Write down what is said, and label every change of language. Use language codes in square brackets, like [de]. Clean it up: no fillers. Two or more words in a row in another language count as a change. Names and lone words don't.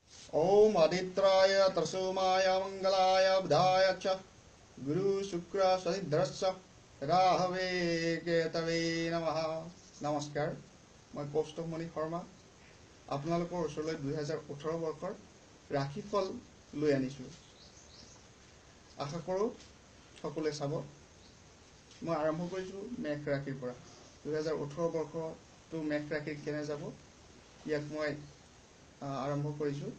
[sa] ओम आदित्राय त्रसोमाय मंगलाय बुधाय च गुरु शुक्र शनिधरस्य राहवे केतवे नमः। [hi] नमस्कार, मैं कौस्तुभमणि शर्मा [as] আপোনালোকৰ ওচৰলৈ 2018 বৰ্ষৰ ৰাশিফল লৈ আনিছোঁ। আশা কৰোঁ সকলোৱে চাব। মই আৰম্ভ কৰিছোঁ মেঘ ৰাশিৰ পৰা। 2018 বৰ্ষটো মেঘ ৰাশিৰ কেনে যাব ইয়াক মই আৰম্ভ কৰিছোঁ।